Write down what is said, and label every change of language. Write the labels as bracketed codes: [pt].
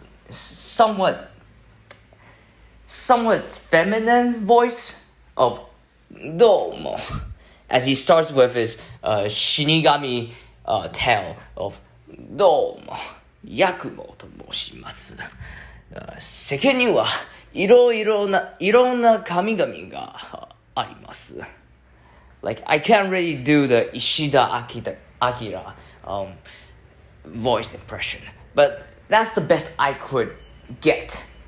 [en] somewhat feminine voice of domo, as he starts with his Shinigami tale of domo, Yakumo [ja] と申します。世間にはいろんな神々があります。 [en] Like, I can't really do the Ishida Akira voice impression, but that's the best I could get.